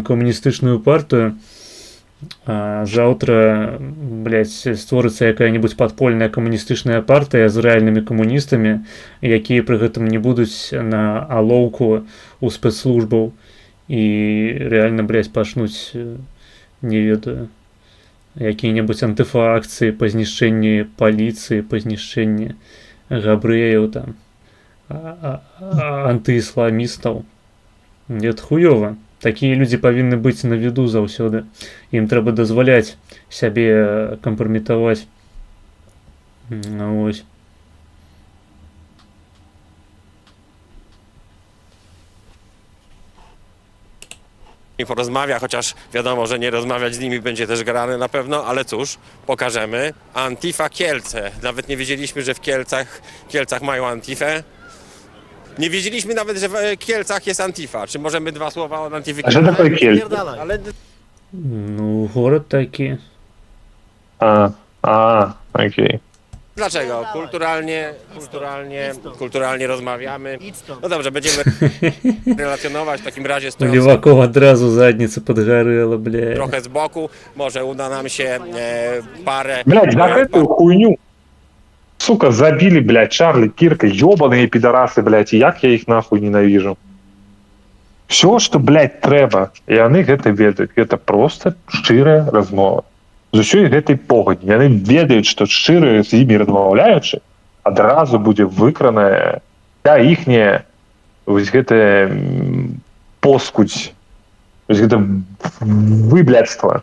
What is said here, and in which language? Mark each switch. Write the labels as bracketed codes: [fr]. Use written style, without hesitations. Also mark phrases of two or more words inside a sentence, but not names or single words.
[be] камуністычную партыю, а заўтра, блядь, створыцца якая-небудзь падпольная камуністычная партыя з рэальнымі камуністамі, якія пры гэтым не будуць на алоўку у спецслужбаў і рэальна, блядь, пачнуць, не ведаю, якія-небудзь антыфаакцыі па знішчэнні паліцыі, па знішчэнні габрэяў там, антыісламістаў. [ru] Это хуёва. [be] Такія людзі павінны быць на віду заўсёды. Ім трэба дазваляць сябе кампраметаваць. Вось. [pl] I porozmawia, chociaż wiadomo, że nie rozmawiać z nimi będzie też grane na pewno, ale cóż, pokażemy. Antifa Kielce. Nawet nie wiedzieliśmy, że w Kielcach mają Antifę. Nie wiedzieliśmy nawet, że w Kielcach jest Antifa. Czy możemy dwa słowa o Antifie? [uk] А що таке Кельт? [pl] Ale [be] Ну, город такі. Окей. [pl] dlaczego? Kulturalnie rozmawiamy. No dobrze, będziemy relacjonować w takim razie stojąc [be] Леваков адразу задніца падгарэла, бля. [pl] trochę z boku. Może uda nam się parę... [ru] Блядь, за эту хуйню, сука, забили, блядь, Чарли Кирка, ёбаные пидорасы, блядь, и як я их нахуй ненавижу. Все, что, [be] блядь, трэба, и яны гэта ведаюць, это просто шчырая размова. З усёй гэтай погодні. Яны ведаюць, што шчыра з імі размаўляючы, адразу будзе выкранае вся іхняя вось гэтая поскудзь, вось гэта выблядства.